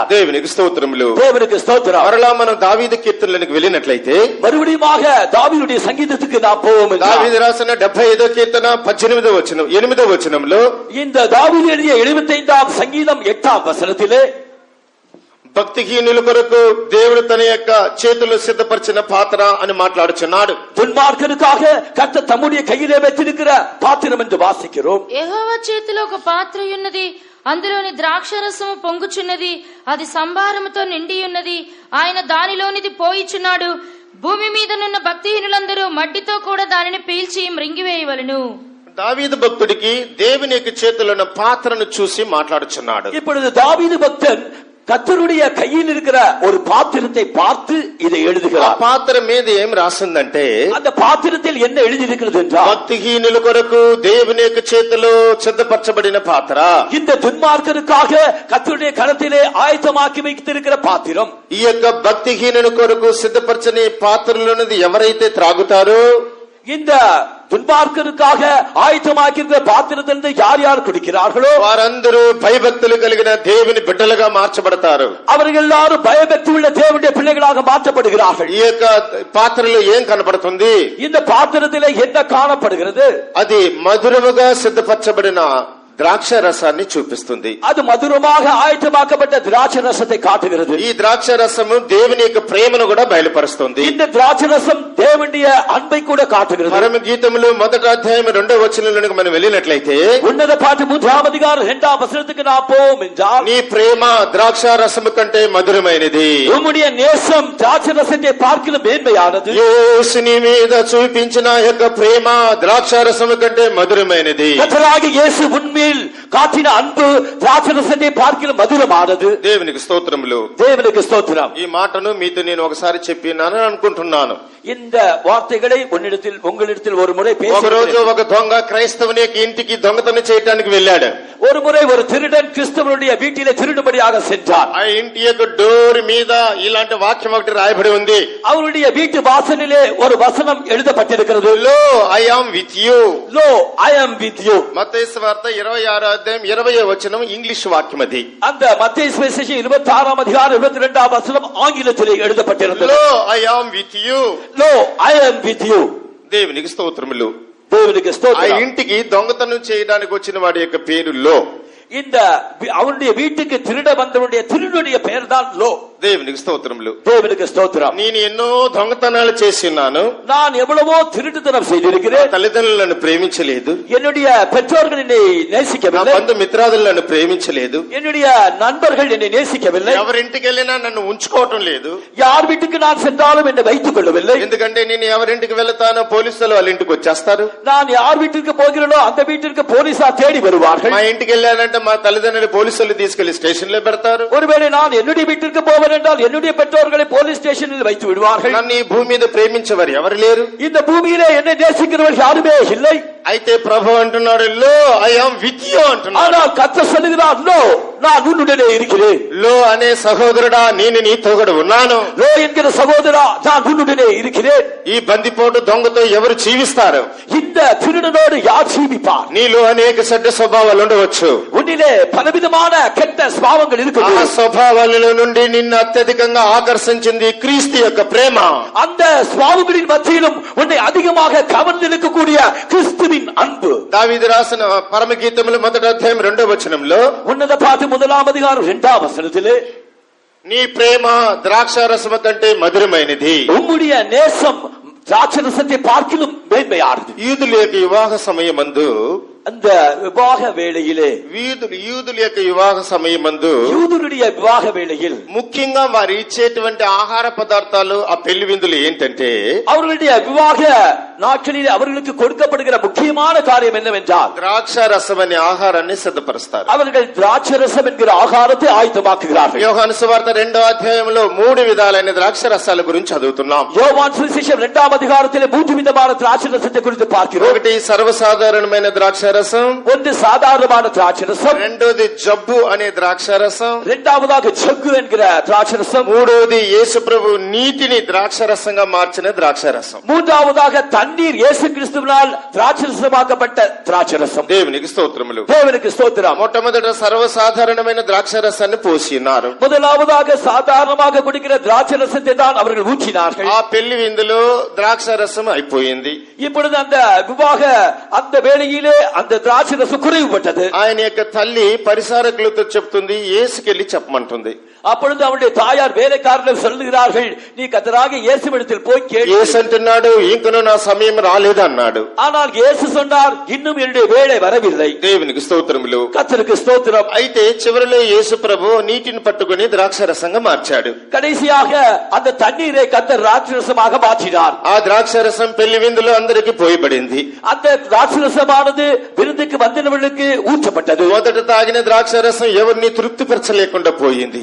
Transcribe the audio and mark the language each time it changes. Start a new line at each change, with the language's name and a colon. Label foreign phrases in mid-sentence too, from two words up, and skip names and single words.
Telugu: దేవునికి స్తోత్రములు.
Tamil: தேவனுக்கு ஸ்தோத்திரம்.
Telugu: మరలా మనం దావీదు కీర్తనలకు వెళ్ళినట్లయితే
Tamil: மறுபடியுமாக தாவீதுடைய சங்கீதத்துக்கு நாம் போவோம்.
Telugu: దావీదు రాసిన 75వ కీర్తన 18వ వచనం 8వ వచనంలో
Tamil: இந்த தாவீது எழுதிய 75ஆம் சங்கீதம் 8ஆம் வசனத்திலே
Telugu: భక్తిహీనుల కొరకు దేవుడు తన యొక్క చేతుల్లో సిద్ధపరిచిన పాత్ర అని మాట్లాడుచున్నాడు.
Tamil: துன்மார்க்கனுக்காக கர்த்தர் தம்முடைய கையிலே வைத்திருக்கிற பாத்திரம் என்று வாசிக்கிறோம்.
Telugu: యెహోవా చేతిలో ఒక పాత్ర ఉన్నది, అందులోని ద్రాక్షరసము పొంగుచున్నది, అది సంభారముతో నిండి ఉన్నది, ఆయన దానిలోనిది పోయిచున్నాడు. భూమి మీదనున్న భక్తిహీనులందరూ మట్టితో కూడా దానిని పీల్చి మృంగివేయవలెను. దావీదు భక్తుడికి దేవుని యొక్క చేతిలో ఉన్న పాత్రను చూసి మాట్లాడుచున్నాడు.
Tamil: இப்பொழுது தாவீது பக்தன் கர்த்தருடைய கையில் இருக்கிற ஒரு பாத்திரத்தை பார்த்து இதை ఆ எழுதுகிறார்.
Telugu: పాత్ర మీద ఏం రాసిందంటే,
Tamil: அந்த பாத்திரத்தில் என்ன எழுதியிருக்கிறது என்றால்,
Telugu: భక్తిహీనుల కొరకు దేవుని యొక్క చేతిలో సిద్ధపరచబడిన పాత్ర.
Tamil: இந்த துன்மார்க்கனுக்காக கர்த்தருடைய கரத்திலே ஆயத்தமாக்கி வைத்திருக்கிற பாத்திரம்.
Telugu: ఈ యొక్క భక్తిహీనుల కొరకు సిద్ధపరచని పాత్రలోనిది ఎవరైతే త్రాగుతారో,
Tamil: இந்த துன்மார்க்கனுக்காக ஆயத்தமாக்கிற பாத்திரத்திலிருந்து யார் யார் குடிக்கிறார்களோ
Telugu: వారందరూ భయభక్తులు కలిగిన దేవుని బిడ్డలుగా మార్చబడతారు.
Tamil: அவர்கள் எல்லாரும் பயபக்தி உள்ள தேவனுடைய பிள்ளைகளாக மாற்றப்படுகிறார்கள்.
Telugu: ఈ యొక్క పాత్రలో ఏం కనబడుతుంది?
Tamil: இந்த பாத்திரத்திலே என்ன காணப்படுகிறது?
Telugu: అది మధురముగా సిద్ధపరచబడిన ద్రాక్ష రసాన్ని చూపిస్తుంది.
Tamil: அது మధురமாக ஆயத்தமாக்கப்பட்ட திராட்சை ரசத்தை காட்டுகிறது.
Telugu: ఈ ద్రాక్ష రసము దేవుని యొక్క ప్రేమను కూడా బయలుపరుస్తుంది.
Tamil: இந்த திராட்சை ரசம் தேவனுடைய அன்பை கூட காட்டுகிறது.
Telugu: పరమ గీతములు 1వ అధ్యాయం 2వ వచనంలోనికి మనం వెళ్ళినట్లయితే,
Tamil: உன்னத பாடம் 3ஆம் அதிகாரம் 2ஆம் వచనத்துக்கு நாம் போவோம் என்றால்,
Telugu: నీ ప్రేమ ద్రాక్ష రసము కంటే మధురమైనది.
Tamil: உம்முடைய நேசம் திராட்சை ரசத்தை பார்க்கிலும் மேன்மையானது.
Telugu: యేసుని మీద చూపించిన యొక్క ప్రేమ ద్రాక్ష రసము కంటే మధురమైనది.
Tamil: கர்த்தராகிய இயேசு உண்மையில் காட்டின அன்பு திராட்சை ரசத்தை பார்க்கிலும் மధుரமானது.
Telugu: దేవునికి స్తోత్రములు.
Tamil: தேவனுக்கு ஸ்தோத்திரம்.
Telugu: ఈ మాటను మీతో నేను ఒకసారి చెప్పినానని అనుకుంటున్నాను.
Tamil: இந்த வார்த்தைகளை உங்களிடத்தில் ஒரு முறை
Telugu: ఒక రోజు
Tamil: பேசுகிறேன்.
Telugu: ఒక దొంగ క్రైస్తవుని యొక్క ఇంటికి దొంగతనం చేయడానికి వెళ్ళాడు.
Tamil: ஒரு முறை ஒரு திருடன் கிறிஸ்தவனுடைய வீட்டிலே திருடும்படியாக சென்றார்.
Telugu: ఆ ఇంటి యొక్క డోర్ మీద ఇలాంటి వాక్యం ఒకటి రాయబడి ఉంది.
Tamil: அவருடைய வீட்டு வாசலிலே ஒரு வசனம் எழுதப்பட்டிருக்கிறது.
English: Lo, I am with you. Lo, I am with you.
Telugu: మత్తయి సువార్త 26వ అధ్యాయం 20వ వచనం ఇంగ్లీష్ వాక్యం అది.
Tamil: அந்த மத்தேயு சுவிசேஷம் 26ஆம் அதிகாரம் 22ஆம் வசனம் ஆங்கிலத்திலே எழுதப்பட்டிருந்தது.
English: Lo, I am with you. Lo, I am with you.
Telugu: దేవునికి స్తోత్రములు.
Tamil: தேவனுக்கு ఆ ஸ்தோத்திரம்.
Telugu: ఇంటికి దొంగతనం చేయడానికి వచ్చిన వాడి యొక్క పేరు లో.
Tamil: இந்த அவனுடைய வீட்டுக்கு திருட வந்தவனுடைய திருடனுடைய பெயர் தான் லோ.
Telugu: దేవునికి స్తోత్రములు.
Tamil: தேவனுக்கு ஸ்தோத்திரம்.
Telugu: నేను ఎన్నో దొంగతనాలు చేసినాను.
Tamil: நான் எவ்வளவோ திருட்டுத்தனம் செய்திருக்கிறேன்.
Telugu: తల్లిదండ్రులు నన్ను ప్రేమించలేదు.
Tamil: என்னுடைய பெற்றோர்கள் என்னை నా நேசிக்கவில்லை.
Telugu: బంధుమిత్రాదులు నన్ను ప్రేమించలేదు.
Tamil: என்னுடைய நண்பர்கள் என்னை நேசிக்கவில்லை.
Telugu: ఎవరింటికి వెళ్ళినా నన్ను ఉంచుకోవటం లేదు.
Tamil: யார் வீட்டுக்கு நான் சென்றாலும் என்னை வைத்துக் கொள்ளவில்லை.
Telugu: ఎందుకంటే నేను ఎవరింటికి వెళ్తానో పోలీసులు వాళ్ళ ఇంటికి వచ్చేస్తారు.
Tamil: நான் யார் வீட்டிற்கு போகிறேனோ அந்த வீட்டிற்கு போலீசார் தேடி வருவார்கள்.
Telugu: మా ఇంటికి వెళ్ళానంటే మా తల్లిదండ్రులు పోలీసులు తీసుకెళ్లి స్టేషన్ లో పెడతారు.
Tamil: ஒருவேளை நான் என்னுடைய வீட்டிற்கு போவேன் என்றால் என்னுடைய பெற்றோர்களை போலீஸ் ஸ்டேஷனில் வைத்து விடுவார்கள்.
Telugu: నన్ను ఈ భూమి మీద ప్రేమించేవారు ఎవరు లేరు.
Tamil: இந்த பூமியிலே என்னை நேசிக்கிறவர்கள் யாருமே இல்லை.
Telugu: అయితే ప్రభు అంటున్నాడు,
English: Lo, I am with you
Telugu: అంటున్నాడు.
Tamil: ஆனால் கர்த்தர் சொல்லுகிறார், "லோ, நான் உன்னுடனே இருக்கிறேன்.
Telugu: లో అనే సహోదరుడా నేను నీతో కూడా ఉన్నాను.
Tamil: லோ என்கிற சகோதரா நான் உன்னுடனே இருக்கிறேன்.
Telugu: ఈ బందిపోటు దొంగతో ఎవరు జీవిస్తారు?
Tamil: இந்த திருடனோடு யார் ஜீவிப்பார்?
Telugu: నీలో అనేక చెడ్డ స్వభావాలు ఉండవచ్చు.
Tamil: உன்னிலே பலவிதமான கெட்ட ஸ்வபாவங்கள் ఆ இருக்குது.
Telugu: స్వభావాలలో నుండి నిన్ను అత్యధికంగా ఆకర్షించింది క్రీస్తు యొక్క ప్రేమ.
Tamil: அந்த ஸ்வபாவங்களின் மத்தியிலும் உன்னை அதிகமாக கவர்ந்திருக்கக்கூடிய கிறிஸ்துவின் அன்பு.
Telugu: దావీదు రాసిన పరమగీతములు 1వ అధ్యాయం 2వ వచనంలో
Tamil: உன்னத பாட்டு 1ஆம் அதிகாரம் 2ஆம் வசனத்திலே
Telugu: నీ ప్రేమ ద్రాక్షారసము కంటే మధురమైనది.
Tamil: உம்முடைய நேசம் திராட்சரசத்தை பார்க்கிலும் மேன்மையானது.
Telugu: యూదుల యొక్క వివాహ సమయమందు
Tamil: அந்த விவாக வேளையிலே
Telugu: యూదుల యొక్క వివాహ సమయమందు
Tamil: யூதருடைய விவாக வேளையில்
Telugu: ముఖ్యంగా వారు ఇచ్చేటువంటి ఆహార పదార్థాలు ఆ పెళ్లి విందులు ఏంటంటే
Tamil: அவர்களுடைய விவாக நாட்களில் அவர்களுக்கு கொடுக்கப்படுகிற முக்கியமான காரியம் என்னவென்றால்
Telugu: ద్రాక్షారసం అనే ఆహారాన్ని సిద్ధపరుస్తారు.
Tamil: அவர்கள் திராட்சரசம் என்கிற ஆகாரத்தை ஆயத்தமாக்குகிறார்கள்.
Telugu: యోహాను సువార్త 2వ అధ్యాయంలో 3 విధాలైన ద్రాక్షరసాల గురించి చదువుతున్నాం.
Tamil: யோவான் சுவிசேஷம் 2ஆம் அதிகாரத்திலே 3 விதமான திராட்சரசத்தை குறித்து பார்க்கிறோம்.
Telugu: ఒకటి సర్వసాధారణమైన ద్రాక్షరసం,
Tamil: ஒன்று சாதாரணமான திராட்சரசம்,
Telugu: రెండోది జబ్బు అనే ద్రాక్షరసం,
Tamil: இரண்டாவதாக ஜக்கு என்கிற திராட்சரசம்,
Telugu: మూడోది యేసు ప్రభు నీటిని ద్రాక్షరసంగా మార్చిన ద్రాక్షరసం.
Tamil: மூன்றாவதாக தண்ணீர் இயேசு கிறிஸ்துவினால் திராட்சரசமாக்கப்பட்ட திராட்சரசம்.
Telugu: దేవునికి స్తోత్రములు.
Tamil: தேவனுக்கு ஸ்தோத்திரம்.
Telugu: మొట్టమొదట సర్వసాధారణమైన ద్రాక్షరసాన్ని పోసి ఉన్నారు.
Tamil: முதலாவதாக சாதாரணமாக குடிக்கிற திராட்சரசத்தை தான் அவர்கள் ஊற்றினார்கள்.
Telugu: ఆ పెళ్లి విందులో ద్రాక్షరసం అయిపోయింది.
Tamil: இப்பொழுது அந்த விவாக அந்த வேளையிலே அந்த திராட்சரசம் குறைவுபட்டது.
Telugu: ఆయన యొక్క తల్లి పరిసారకులతో చెప్తుంది, యేసుకెళ్లి చెప్పమంటుంది.
Tamil: அப்பொழுது அவருடைய தாயார் வேலைக்காரர்கள் சொல்லுகிறார்கள், நீ கர்த்தராகிய இயேசுவிடத்தில் போய் கேள்.
Telugu: యేసు అంటున్నాడు, ఇంకనూ నా సమయం రాలేదు అన్నాడు.
Tamil: ஆனால் இயேசு சொன்னார், இன்னும் என்னுடைய வேளை வரவில்லை.
Telugu: దేవునికి స్తోత్రములు.
Tamil: கர்த்தருக்கு ஸ்தோத்திரம்.
Telugu: అయితే చివరిలో యేసు ప్రభు నీటిని పట్టుకుని ద్రాక్షరసంగా మార్చాడు.
Tamil: கடைசியாக அந்த தண்ணீரை கர்த்தர் திராட்சரசமாக மாற்றினார்.
Telugu: ఆ ద్రాక్షరసం పెళ్లి విందులో అందరికి పోయబడింది.
Tamil: அந்த திராட்சரசமானது விருந்துக்கு வந்தவர்களுக்கு ஊற்றப்பட்டது.
Telugu: మొదట తాగిన ద్రాక్షరసం ఎవరిని తృప్తిపరచలేకుండా పోయింది.